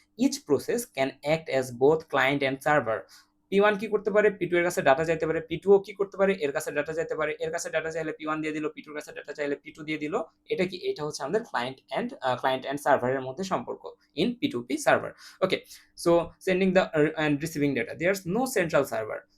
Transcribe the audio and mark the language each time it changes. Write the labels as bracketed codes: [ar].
[en] Each process can act as both client and server. [bn] P1 কি করতে পারে? P2 এর কাছে ডাটা চাইতে পারে। P2 ও কি করতে পারে? এর কাছে ডাটা চাইতে পারে। এর কাছে ডাটা চাইলে P1 দিয়ে দিল, P2 এর কাছে ডাটা চাইলে P2 দিয়ে দিল। এটা কি? এটা হচ্ছে আমাদের ক্লায়েন্ট এন্ড সার্ভারের মধ্যে সম্পর্ক [en] in P2P server. Okay, so sending the and receiving data. There's no central server.